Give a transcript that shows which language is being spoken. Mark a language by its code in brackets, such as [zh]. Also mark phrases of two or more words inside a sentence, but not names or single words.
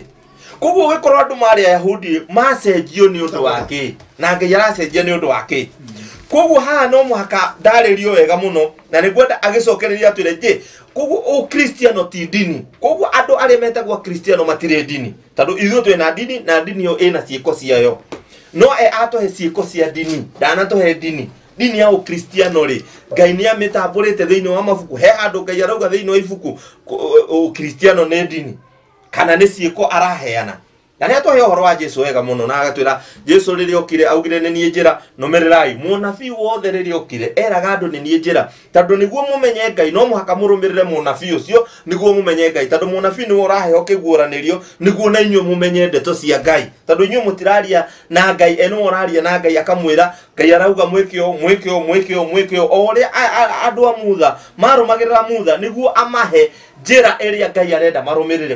[ki] Koguo gĩkorwo andũ marĩ Ayahudi macenjio nĩ ũndũ wake na Ngai aracenjia nĩ ũndũ wake. Koguo haha no mũhaka ndarĩrio wega mũno na nĩngwenda agĩcokereria atwĩre je koguo Kristiano ti dini. Koguo andũ arĩa metagwo Kristiano matirĩ dini tondũ ithuĩ twĩna dini na dini ĩyo ĩna ciĩko ciayo. No atũhe ciĩko cia dini ndanatũhe dini. Dini ya Ukristiano rĩ Ngai nĩ amĩtambũrĩte thĩinĩ wa mabuku. He handũ Ngai arauga thĩinĩ wa ibuku Ukristiano nĩ dini kana nĩ ciĩko araheana. Na nĩ atũhe ũhoro wa Jesu wega mũno na agatwĩra Jesu rĩrĩa okire augire nĩ niĩ njĩra nũmĩrĩrai. Mũnabii wothe rĩrĩa okire eraga andũ nĩ niĩ njĩra tondũ nĩguo mũmenye Ngai no mũhaka mũrũmĩrĩre mũnabii ũcio nĩguo mũmenye Ngai tondũ mũnabii nĩwe ũraheo kĩguũranĩrio nĩguo na inyuĩ mũmenye ndeto cia Ngai tondũ inyuĩ mũtiraria na Ngai nĩwe ũraria na Ngai akamwĩra Ngai arauga mwĩke ũũ o ũrĩa andũ a mutha marũmagĩrĩra mutha nĩguo amahe njĩra ĩrĩa Ngai arenda marũmĩrĩre.